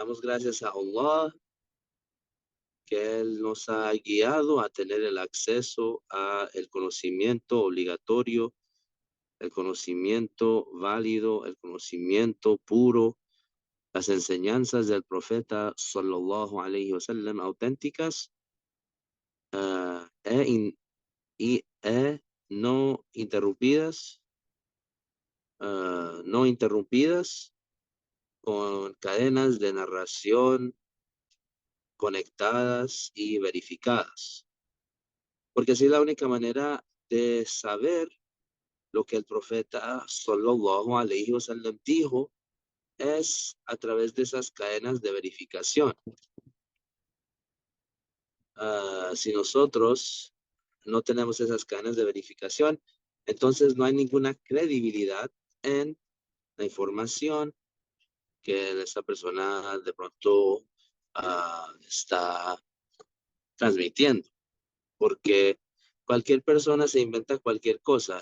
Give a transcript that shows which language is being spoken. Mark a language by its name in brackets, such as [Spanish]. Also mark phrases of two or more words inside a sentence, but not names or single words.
[Spanish] damos gracias a Allah que Él nos ha guiado a tener el acceso a el conocimiento obligatorio, el conocimiento válido, el conocimiento puro, las enseñanzas del profeta [Arabic] صلى الله عليه وسلم [Spanish] auténticas, ah, y no interrumpidas, no interrumpidas con cadenas de narración conectadas y verificadas. Porque así es la única manera de saber lo que el profeta [Arabic] صلى الله عليه وسلم [Spanish] dijo es a través de esas cadenas de verificación. Si nosotros no tenemos esas cadenas de verificación, entonces no hay ninguna credibilidad en la información que esa persona de pronto está transmitiendo, porque cualquier persona se inventa cualquier cosa.